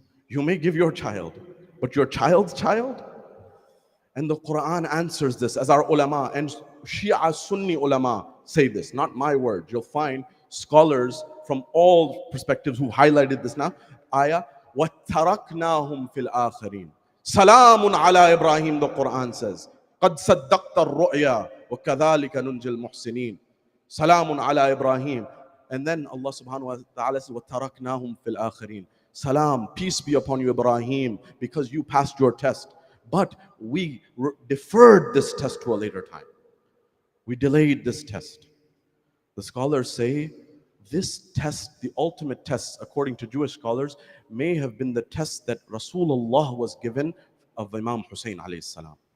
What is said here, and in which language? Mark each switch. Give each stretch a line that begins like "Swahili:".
English: You may give your child, but your child's child? And the Quran answers this, as our ulama and Shia Sunni ulama say this, not my word. You'll find scholars from all perspectives who highlighted this now.
Arabic: Ayah, وَاتَّرَكْنَاهُمْ فِي الْآخِرِينَ Salamun ala Ibrahim,
English: the Quran says.
Arabic: قَدْ صَدَّقْتَ الرُّؤْيَا وَكَذَلِكَ نُنْجِ الْمُحْسِنِينَ Salamun ala Ibrahim.
English: And then Allah subhanahu wa ta'ala says,
Arabic: وَاتَّرَكْنَاهُمْ فِي الْآخِرِينَ
English: Salam, peace be upon you, Ibrahim, because you passed your test. But we deferred this test to a later time. We delayed this test. The scholars say this test, the ultimate test, according to Jewish scholars, may have been the test that Rasulullah was given of Imam Hussein alayhi salam.